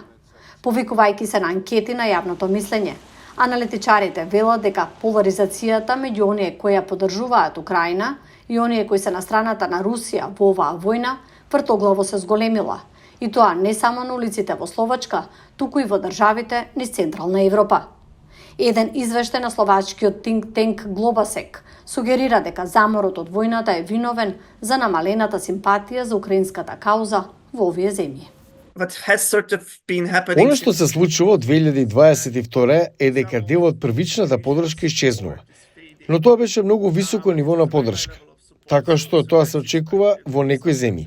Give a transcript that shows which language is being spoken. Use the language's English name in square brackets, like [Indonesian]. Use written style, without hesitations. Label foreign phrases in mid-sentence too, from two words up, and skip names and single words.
[Macedonian] Повикувајќи се на анкети на јавното мислење, аналитичарите велат дека поларизацијата меѓу оние кои ја поддржуваат Украина и оние кои се на страната на Русија во оваа војна вртоглаво се зголемила, и тоа не само на улиците во Словачка, туку и во државите низ Централна Европа. Еден извештај на словачкиот [English] think tank [Macedonian] Globasec сугерира дека заморот од војната е виновен за намалената симпатија за украинската кауза во овие земји. Оно што се случува од 2022 е дека дел од првичната поддршка исчезнува. Но тоа беше многу високо ниво на поддршка, така што тоа се очекува во некои земји.